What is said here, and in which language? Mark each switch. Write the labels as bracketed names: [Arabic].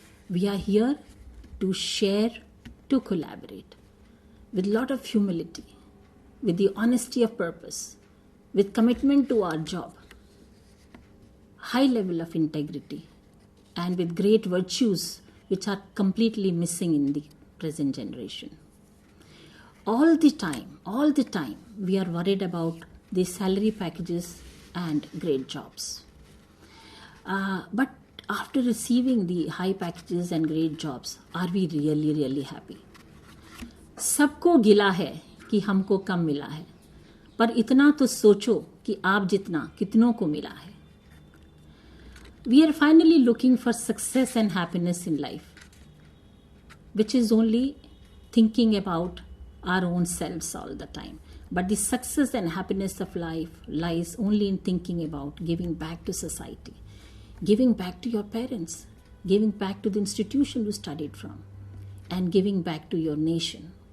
[English] We are here to share, to collaborate with a lot of humility, with the honesty of purpose, with commitment to our job, high level of integrity, and with great virtues which are completely missing in the present generation. All the time, we are worried about the salary packages and great jobs. But after receiving the high packages and great jobs, are we really happy? [Hindi] सबको गिला है कि हमको कम मिला है, पर इतना तो सोचो कि आप जितना कितनों को मिला है. [English] We are finally looking for success and happiness in life, which is only thinking about our own selves all the time. But the success and happiness of life lies only in thinking about giving back to society, giving back to your parents, giving back to the institution you studied from, and giving back to your nation.